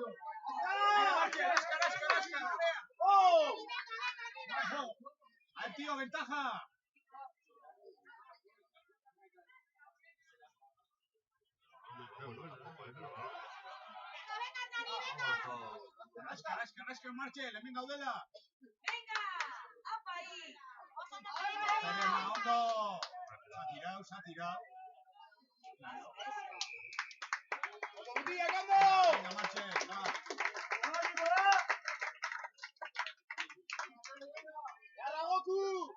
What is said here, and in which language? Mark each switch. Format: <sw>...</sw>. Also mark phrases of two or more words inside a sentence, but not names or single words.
<es>Venga, Marchel, rasca. ¡Oh! ¡Al tío, ventaja! Rasca,</es> <eu>Marchel, hemen gaudela.</eu> <es>Venga, apa ahí. Ondo. Se ha tirado. Venga, Marchel, va. ¡Yarra, Goku!</es>